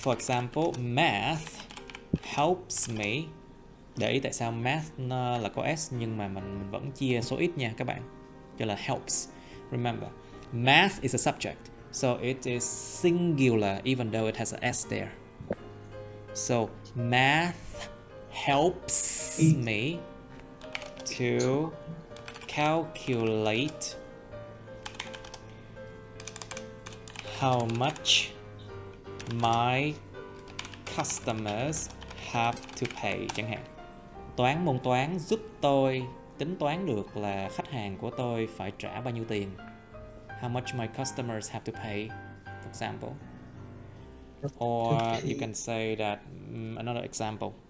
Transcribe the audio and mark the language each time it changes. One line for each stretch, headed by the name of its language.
English: For example, math helps me.
Vietnamese: Để ý tại sao math nó là có s nhưng mà mình vẫn chia số ít nha các bạn. Cho là helps.
English: Remember, math is a subject, so it is singular even though it has a s there. So math helps me to calculate how much my customers have to pay
Vietnamese: chẳng hạn. Môn toán giúp tôi tính toán được là khách hàng của tôi phải trả bao nhiêu tiền.
English: How much my customers have to pay, for example. Or you can say that, another example.